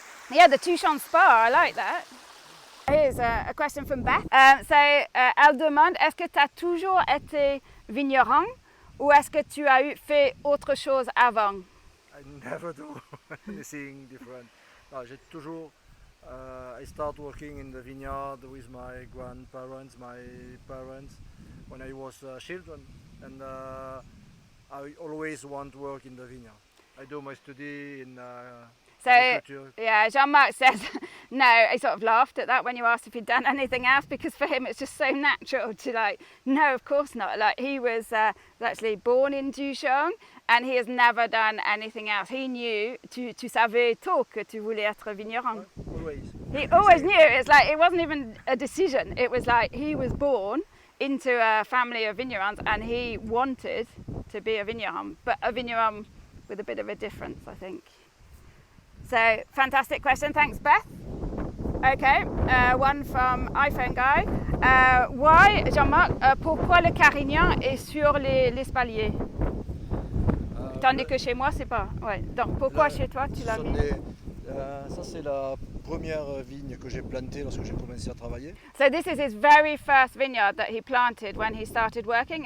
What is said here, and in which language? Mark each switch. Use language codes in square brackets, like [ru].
[en] Yeah, the Tuchan spa, I like that. Here's a question from Beth. [fr] Elle demande, est-ce que tu as toujours été vigneron ou est-ce que tu as fait autre chose avant? [en] I never do anything different. No, [fr] j'ai toujours. [en] I start working in the vineyard with my grandparents, my parents, when I was children, and I always want to work in the vineyard. I do my study in agriculture. Yeah, Jean Marc says no. He sort of laughed at that when you asked if he'd done anything else, because for him it's just so natural to no, of course not. Like he was actually born in Tuchan and he has never done anything else. He knew, [fr] tu savais tôt que tu voulais être vigneron. [en] Always. He always knew. It's like it wasn't even a decision. It was like he was born into a family of vignerons and he wanted to be a vigneron, but a vigneron with a bit of a difference, I think. So, fantastic question. Thanks, Beth. Okay, one from iPhone Guy. Why, [fr] Jean Marc, pourquoi le Carignan est sur l'espalier? Tandis que chez moi, c'est pas. Ouais. Donc, pourquoi chez toi, tu l'as mis? Ça, c'est la première vigne que j'ai plantée lorsque j'ai commencé à travailler. [en] So, this is his very first vineyard that he planted when he started working.